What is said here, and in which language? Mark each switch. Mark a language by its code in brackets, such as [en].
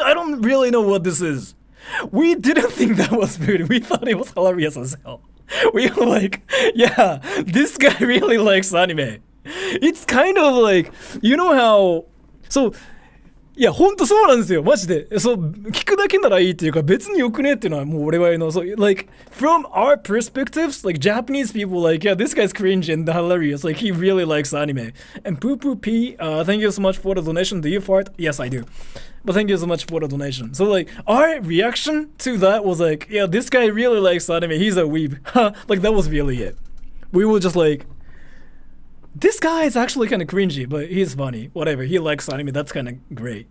[en] I don't really know what this is. We didn't think that was weird. We thought it was hilarious as hell. We were like, yeah, this guy really likes anime. It's kind of like, you know how, so [ja] いや、ほんとそうなんですよ。マジで。そう、聞くだけならいいっていうか、別によくねっていうのはもう俺はの。 [en] So, like, from our perspectives, like, Japanese people, like, yeah, this guy's cringe and hilarious. Like, he really likes anime. And Poo Poo P, thank you so much for the donation. Do you fart? Yes, I do. But thank you so much for the donation. So, like, our reaction to that was like, yeah, this guy really likes anime. He's a weeb. Like, that was really it. We were just like, this guy is actually kind of cringy, but he's funny. Whatever, he likes anime. That's kind of great.